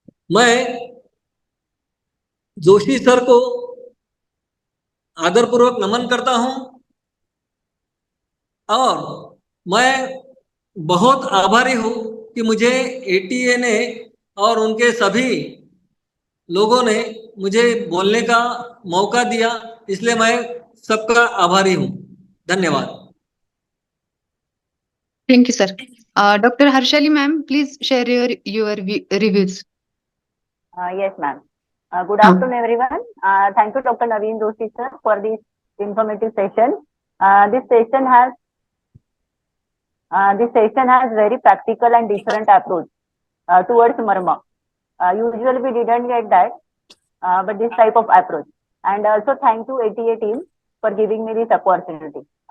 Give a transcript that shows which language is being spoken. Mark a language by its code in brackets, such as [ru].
[hi] मैं जोशी सर को आदरपूर्वक नमन करता हूं, और मैं बहुत आभारी हूं कि मुझे एटीए ने और उनके सभी लोगों ने मुझे बोलने का मौका दिया, इसलिए मैं सबका आभारी हूं। धन्यवाद। [en] Thank you, sir. Dr. Harshali ma'am, please share your reviews. Yes ma'am, good [hi] हाँ. [en] Afternoon everyone. Thank you doctor Naveen Joshi sir for this informative session. This session has very practical and different approach towards marma. Usually we didn't get that, but this type of approach. And also thank you ATA team for giving me this opportunity.